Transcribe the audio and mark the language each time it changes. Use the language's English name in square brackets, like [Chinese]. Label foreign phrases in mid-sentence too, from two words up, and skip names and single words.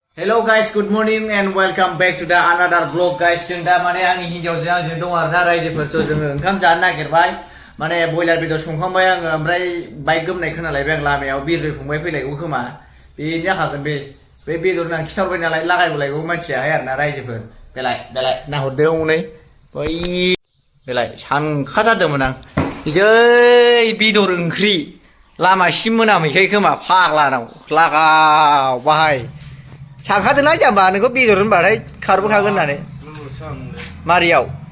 [English] Hello guys, good morning and welcome back to the another vlog guys. [Bodo] जों दा माने आंनि हिन्जावजों आंजों दं आरोना रायजोफोरजों जोङो ओंखाम जानो नागिरबाय माने बयलार बेदर संखांबाय आङो ओमफ्राय बाइक गोमनाय खोनालायबाय आं लामायाव बिरजों फंबाय फैलायगौ खोमा बेनो जाखागोन बे बेदर होननानै खिथाहरबाय नालाय लागायबोलायगौ मानसियाहाय आरोना रायजोफोर बेलाय नाहरदो हनै बै बेलाय सानखाथारदोंमोन आं जै बेदर ओंख्रि लामासिम मोनामैखाय खोमा फाग्लानाव लागाव बाहाय सानखादोंना जाम्बा नोंखौ बेदर होनबाथाय खारबोखागोन होननानै मारियाव